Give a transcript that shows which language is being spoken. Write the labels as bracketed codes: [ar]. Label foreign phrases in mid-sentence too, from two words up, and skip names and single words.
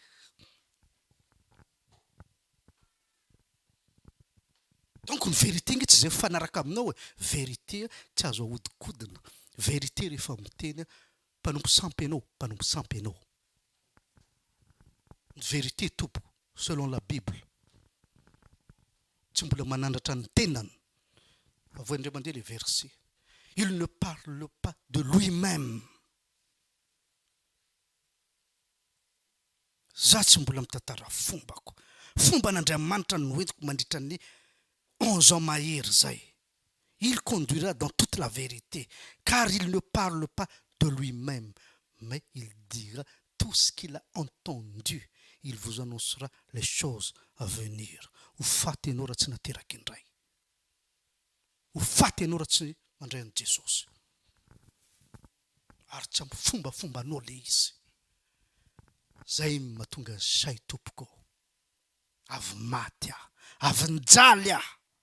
[mg] Donc ny vérité nge tsy zay fanaraka aminao e. Vérité tsy azo ahodikodina. Vérité rehefa miteny mpanompo sampy anao. [fr] vérité tompoko selon la Bible. [mg] Tsy mbola manandratra ny tenany. Avoandray mandeha [fr] les versets. Il ne parle pas de lui-même. [mg] Za tsy mbola mitantara fombako. Fomban'Andriamanitra no entiko mandritra ny 11 ans mahery zay. [fr] Il conduira dans toute la vérité, car il ne parle pas de lui-même, mais il dira tout ce qu'il a entendu. Il vous annoncera les choses à venir. [mg] Ho faty ianao raha tsy nateraky indray. Ho faty ianao raha tsy mandray an'i Jesosy. Ary tsy ampy fombafombanao le izy. Zay mahatonga say tompoko. Avy maty aho, avy nijaly aho.